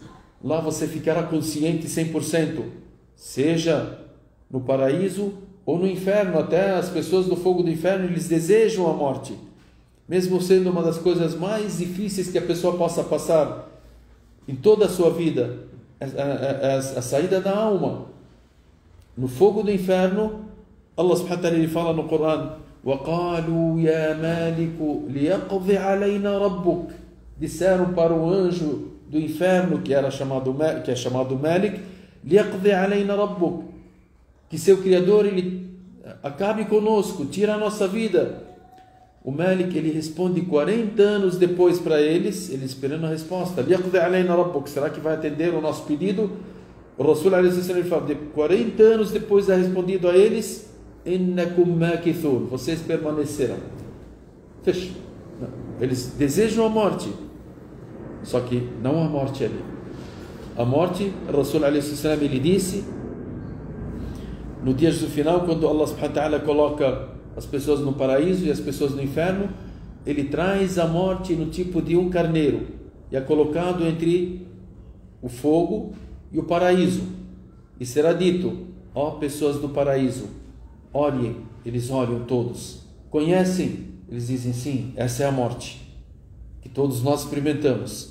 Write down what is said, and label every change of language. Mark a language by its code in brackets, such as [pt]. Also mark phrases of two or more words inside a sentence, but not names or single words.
[pt] Lá você ficará consciente 100%, seja no paraíso ou no inferno. Até as pessoas do fogo do inferno, eles desejam a morte, mesmo sendo uma das coisas mais difíceis que a pessoa possa passar em toda a sua vida, a saída da alma. No fogo do inferno, [ar] الله سبحانه وتعالى [pt] ele fala no Corão: [ar] وَقَالُوا يَا مَالِكُ لِيَقْضِ عَلَيْنَا رَبُّكَ. [pt] Disseram para o anjo do inferno, que é chamado Malik, [ar] لِيَقْضِ عَلَيْنَا رَبُّكَ, [pt] que seu Criador ele acabe conosco, tira a nossa vida. O Malik ele responde 40 anos depois para eles, esperando a resposta: [ar] لِيَقْضِ عَلَيْنَا رَبُّكَ, [pt] será que vai atender o nosso pedido? O Rasul ele fala, 40 anos depois de respondido a eles: [ar] إِنَّكُمْ مَاكِثُونَ, [pt] vocês permanecerão. Fecha. Eles desejam a morte, só que não a morte ali. A morte, o Rasul ele disse, no dia do final, quando [ar] الله سبحانه وتعالى [pt] coloca as pessoas no paraíso e as pessoas no inferno, ele traz a morte no tipo de um carneiro e é colocado entre o fogo e o paraíso, e será dito: ó pessoas do paraíso, olhem. Eles olham todos, conhecem? Eles dizem: sim, essa é a morte que todos nós experimentamos.